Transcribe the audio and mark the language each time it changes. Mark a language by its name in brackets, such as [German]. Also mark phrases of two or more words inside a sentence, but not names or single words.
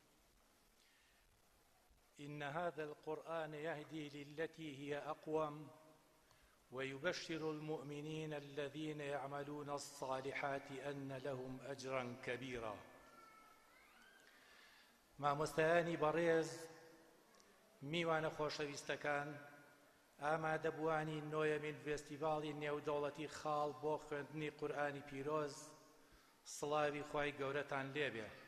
[Arabic] إن هذا القرآن يهدي للتي هي أقوم ويبشر المؤمنين الذين يعملون الصالحات أن لهم أجرا كبيرا. [Central Kurdish] مامۆستایانی بەڕێز، میوانە خۆشەویستەکان، ئامادەبوانی نۆیەمین فێستیڤاڵی نێودەوڵەتی خاڵ بۆ خوێندنی قورئانی پیرۆز، سڵاوی خوای گەورەتان لێبێ.